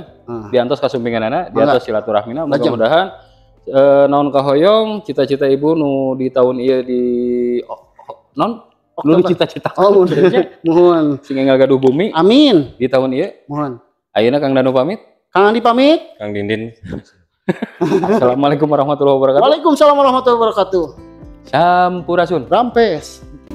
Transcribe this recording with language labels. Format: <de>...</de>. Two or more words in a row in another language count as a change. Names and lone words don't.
<su>Diantos kasumpinganana, diantos silaturahmina. Mudah-mudahan naon kahoyong cita-cita ibu nu di tahun ieu di non nu dicita-cita. Oh, mohon. Sing gaduh bumi Amin. di tahun ieu. Mohon. Ayeuna Kang Danu pamit. Kang Andi pamit. Kang Dindin.</su> <ar>السلام عليكم ورحمة الله وبركاته. وعليكم السلام ورحمة الله وبركاته.</ar> <su>Sampurasun. Rampes.</su>